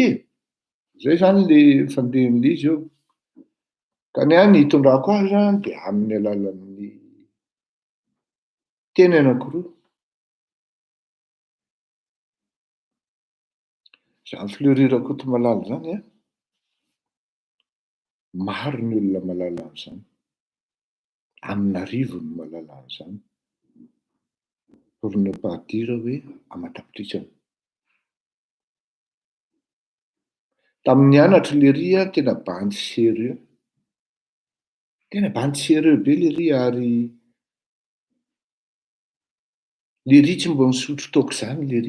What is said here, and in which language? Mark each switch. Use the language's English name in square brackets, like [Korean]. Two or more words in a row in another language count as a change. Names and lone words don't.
[Malagasy] Zay zany le fandehan'izy eo. Ka ny any hitondrako azy zany de amin'ny alalan'ny teny anankiroa. Zany Fleury Rakotomalala zany a, maro ny olona malala an'izany. Amin'Arivo no malala an'izany. [French] Pour ne pas dire hoe Amatapitrisa. [Malagasy] Tamin'ny anatra lery a tena bandy sérieux. Tena bandy sérieux be lery ary lery tsy mbo nisotro taoko zany lery.